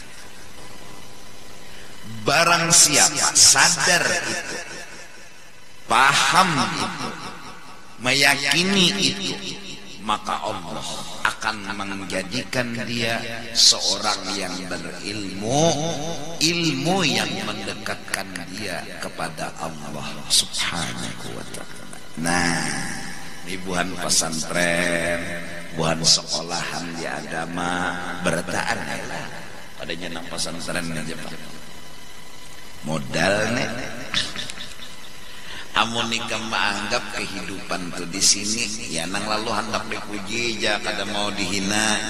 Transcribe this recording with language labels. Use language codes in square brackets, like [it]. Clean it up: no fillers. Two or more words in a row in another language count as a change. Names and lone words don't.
[bjn] Barang siapa sadar itu, paham itu, meyakini itu, maka Allah akan menjadikan dia seorang yang berilmu, ilmu yang mendekatkan dia kepada Allah [ar] Subhanahu wa ta'ala. [bjn] Nah, ini buhan pesantren, buhan sekolahan di agama, bertaan lah. Padanya nang pesantren aja Pak. Modal nih. Amun nikah menganggap kehidupan tuh di sini, ya nang lalu hendak dipuji aja, kada mau dihina.